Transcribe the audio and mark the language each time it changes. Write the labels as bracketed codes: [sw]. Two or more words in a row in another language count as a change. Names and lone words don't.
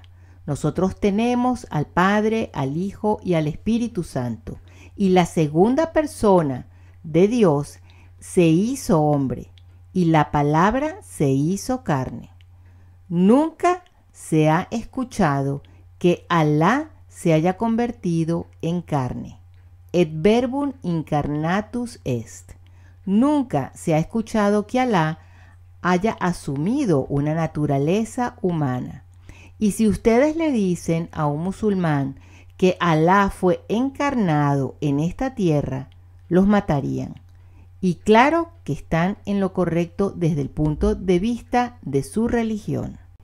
[es] Nosotros tenemos al Padre, al Hijo y al Espíritu Santo. Y la segunda persona de Dios se hizo hombre y la palabra se hizo carne. Nunca se ha escuchado que Alá se haya convertido en carne. [la] Et verbum incarnatus est. [es] Nunca se ha escuchado que Alá haya asumido una naturaleza humana. Y si ustedes le dicen a un musulmán que Alá fue encarnado en esta tierra, los matarían. Y claro que están en lo correcto desde el punto de vista de su religión.